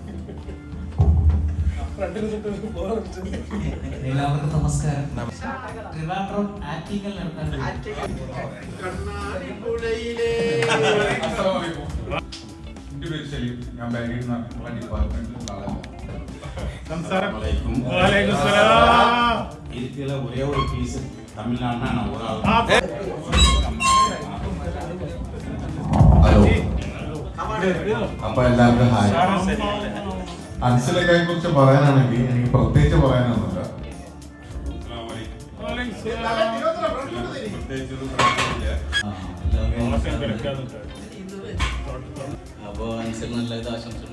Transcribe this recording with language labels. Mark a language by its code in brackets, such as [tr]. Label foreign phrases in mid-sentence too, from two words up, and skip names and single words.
[ml] എല്ലാവർക്കും നമസ്കാരം. ട്രിവാൻഡ്രം ആറ്റിങ്ങൽ നടത്താൻ എന്റെ പേര് സലീം. ഞാൻ ബാംഗ്ലൂരിൽ നിന്നുള്ള ഡിപ്പാർട്ട്മെന്റിൽ ആളാണ്. [ta] இருக்கிற ஒரே ஒரு பீஸ் தமிழ்நாடுனா நான் ஒரு ஆள். [ml] ഹലോ, അപ്പൊ എല്ലാവർക്കും ഹായ്. അൻസിലൊക്കെ കുറിച്ച് പറയാനാണെങ്കിൽ എനിക്ക് പ്രത്യേകിച്ച് പറയാനൊന്നുമില്ല. അപ്പോൾ അൻസിൽ നല്ല ഇത് ആശംസകൾ.